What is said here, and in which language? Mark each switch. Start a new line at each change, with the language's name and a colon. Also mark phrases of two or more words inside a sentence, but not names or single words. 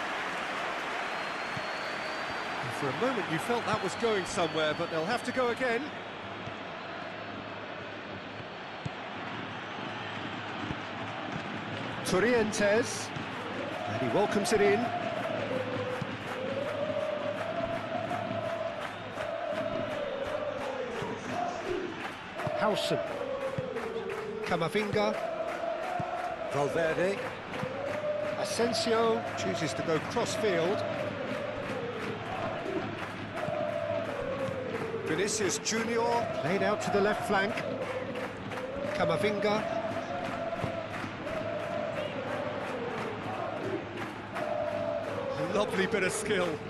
English: And for a moment you felt that was going somewhere, but they'll have to go again. Torrientes. And he welcomes it in. Howson. Camavinga. Valverde. Asensio chooses to go cross-field. Vinicius Junior played out to the left flank. Camavinga. Lovely bit of skill.